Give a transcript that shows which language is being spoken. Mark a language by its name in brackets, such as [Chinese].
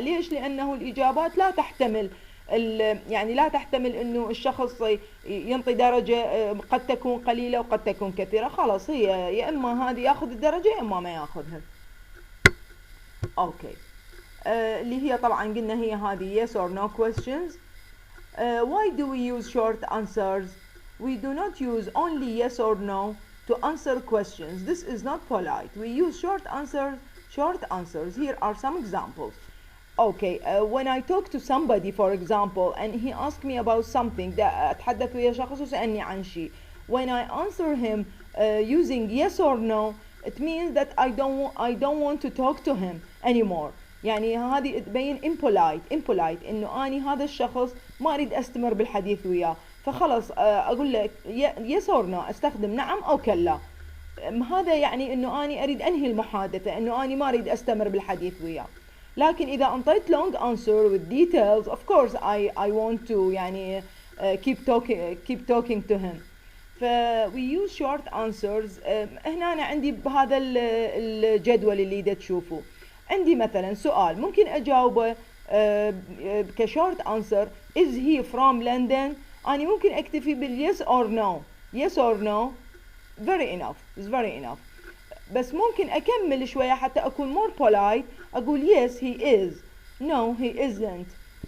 [Arabic] ليش؟ لأنه الإجابات لا تحتمل يعني لا تحتمل إنه الشخص ينطي درجة قد تكون قليلة وقد تكون كثيرة. خلاص هي يا إما هذه ياخذ الدرجة يا إما ما ياخذها. أوكي. اللي هي طبعا قلنا هي هذه [English] yes or no questions. Why do we use short answers? We do not use only yes or no to answer questions. This is not polite. We use short answers. Here are some examples. Okay, when I talk to somebody for example and he asks me about something، [Arabic] أتحدث ويا شخص وسألني عن شيء، [English] when I answer him using yes or no, it means that I don't want to talk to him anymore. [Arabic] يعني هذه تبين impolite إنه أني هذا الشخص ما أريد أستمر بالحديث وياه، فخلص أقول لك [English] yes or no، [Arabic] أستخدم نعم أو كلا. هذا يعني إنه أني أريد أنهي المحادثة، إنه أني ما أريد أستمر بالحديث وياه. لكن إذا أنطيت [English] long answer with details of course I want to يعني keep talking to him. we use short answers. [Arabic] هنا أنا عندي بهذا الجدول اللي دا تشوفوه عندي مثلا سؤال ممكن أجاوبه كشورت answer [English] is he from London. [Arabic] أنا ممكن أكتفي باليس or no. [English] yes or no very enough. [Arabic] بس ممكن أكمل شوية حتى أكون [English] more polite، [Arabic] أقول [English] yes he is، no he isn't.